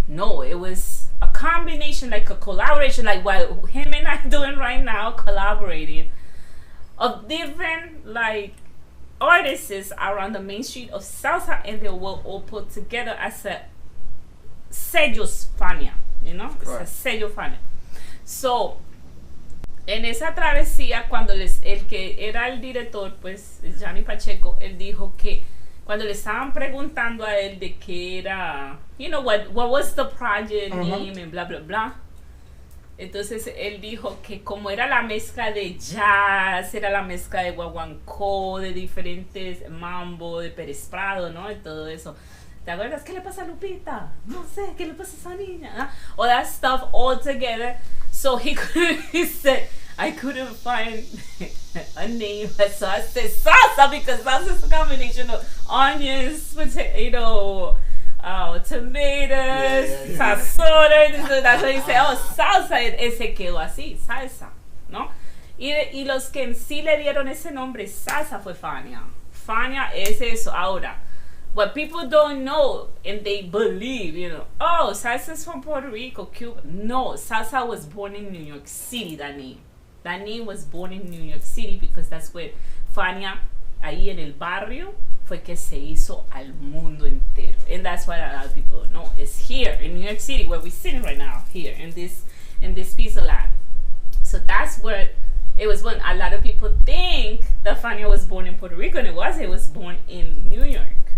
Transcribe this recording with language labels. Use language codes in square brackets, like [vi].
[en] No, it was a combination, like a collaboration, like what him and I doing right now, collaborating of different like artists around the main street of Salsa, and they were all put together as a sello Fania, you know, it's a sello Fania. [es] So en esa travesía, cuando el que era el director, pues, Johnny Pacheco, él dijo que cuando le estaban preguntando a él de qué era, [en] you know, what was the project name and bla, bla, [es] bla. Entonces, él dijo que como era la mezcla de jazz, era la mezcla de guaguancó, de diferentes mambo, de Pérez Prado, ¿no? Y todo eso. ¿Te acuerdas? ¿Qué le pasa a Lupita? No sé, ¿qué le pasa a esa niña? ¿No? [en] All that stuff all together. So he said, I couldn't find a name. So I said salsa, because salsa is a combination of onions, potato, tomatoes, sazón. That's why he said, oh, salsa. [es] Se quedó así, salsa, ¿no? Y los que sí le dieron ese nombre, salsa, fue Fania. Fania es eso. [en] Ahora, what people don't know and they believe, you know, oh, salsa is from Puerto Rico, Cuba. No, salsa was born in New York City, that name. That name was born in New York City because that's where Fania, [es] ahí en el barrio, fue que se hizo al mundo entero. [en] And that's what a lot of people don't know. It's here in New York City, where we're sitting right now, here in this piece of land. So that's where it was born. A lot of people think that Fania was born in Puerto Rico, and it was born in New York.